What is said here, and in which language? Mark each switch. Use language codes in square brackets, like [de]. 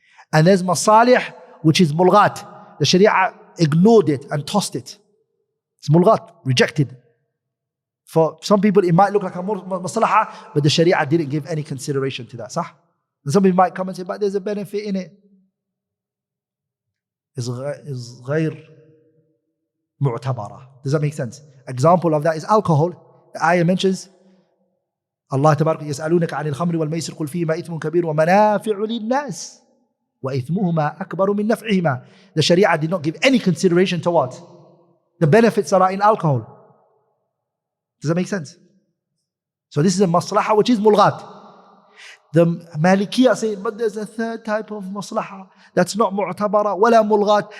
[en] And there's Masalih which is Mulghat. The Sharia ignored it and tossed it. It's Mulghat, rejected. For some people it might look like a maslahah, but the Sharia didn't give any consideration to that. Sah? And some people might come and say, but there's a benefit in it. [ar] Is غير معتبرة. [en] Does that make sense? Example of that is alcohol. The ayah mentions Allah [ar] تبارك يسألونك عن الخمر والميسر قل فيهما إثم كبير ومنافع للناس وإثمهما أكبر من نفعهما. [en] The Sharia did not give any consideration to what? The benefits that are in alcohol. Does that make sense? So this is a maslahah which is mulghat. The Malikiyah say, but there's a third type of maslahah that's not mu'tabara wala mulghat.